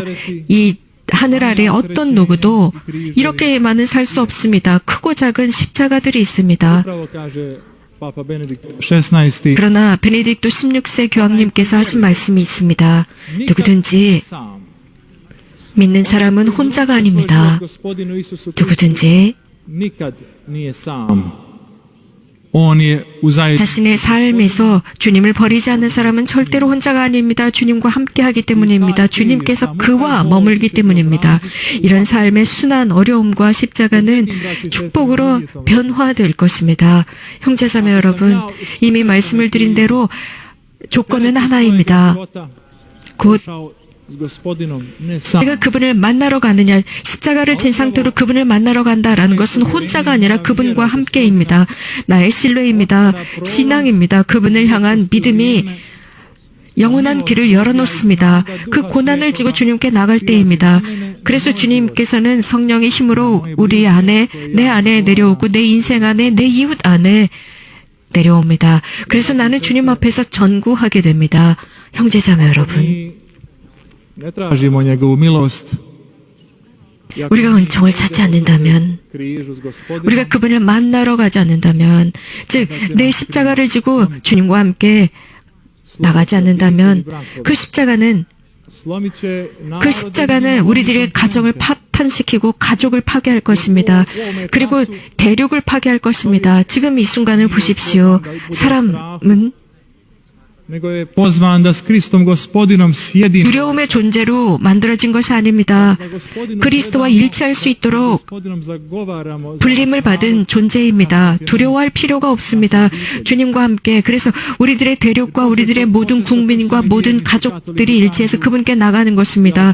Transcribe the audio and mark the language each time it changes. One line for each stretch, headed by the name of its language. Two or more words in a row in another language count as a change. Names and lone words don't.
Korean: 이 하늘 아래 어떤 누구도 이렇게만은 살 수 없습니다. 크고 작은 십자가들이 있습니다.
Croatian: Papa Benedikt XVI
Korean: 그러나 베네딕토 16세 교황님께서 하신 말씀이 있습니다. 누구든지 믿는 사람은 혼자가 아닙니다. 누구든지
Croatian: nikad nije sam. On je u zajednici.
Korean: 자신의 삶에서 주님을 버리지 않는 사람은 절대로 혼자가 아닙니다. 주님과 함께하기 때문입니다. 주님께서 그와 머물기 때문입니다. 이런 삶의 순한 어려움과 십자가는 축복으로 변화될 것입니다. 형제자매 여러분, 이미 말씀을 드린 대로 조건은 하나입니다. 곧
Croatian: S gospodinom, ne sam.
Korean: 내가 그분을 만나러 가느냐, 십자가를 진 상태로 그분을 만나러 간다라는 것은 혼자가 아니라 그분과 함께입니다. 나의 신뢰입니다. 신앙입니다. 그분을 향한 믿음이 영원한 길을 열어놓습니다. 그 고난을 지고 주님께 나갈 때입니다. 그래서 주님께서는 성령의 힘으로 우리 안에, 내 안에 내려오고 내 인생 안에, 내 이웃 안에 내려옵니다. 그래서 나는 주님 앞에서 전구하게 됩니다. 형제자매 여러분,
Croatian: Mi ne tražimo njegovu milost.
Korean: 우리가 은총을 찾지 않는다면,
Croatian: Križu s gospodinom.
Korean: 우리가 그분을 만나러 가지 않는다면, 즉 내 십자가를 지고 주님과 함께 나가지 않는다면 그 십자가는 우리들의 가정을 파탄시키고 가족을 파괴할 것입니다. 그리고 대륙을 파괴할 것입니다. 지금 이 순간을 보십시오. 사람은
Croatian: nego je pozvan da s Kristom gospodinom sjedi.
Korean: 두려움의 존재로 만들어진 것이 아닙니다. 그리스도와 일치할 수 있도록 불림을 받은 존재입니다. 두려워할 필요가 없습니다. 주님과 함께. 그래서 우리들의 대륙과 우리들의 모든 국민과 모든 가족들이 일치해서 그분께 나가는 것입니다.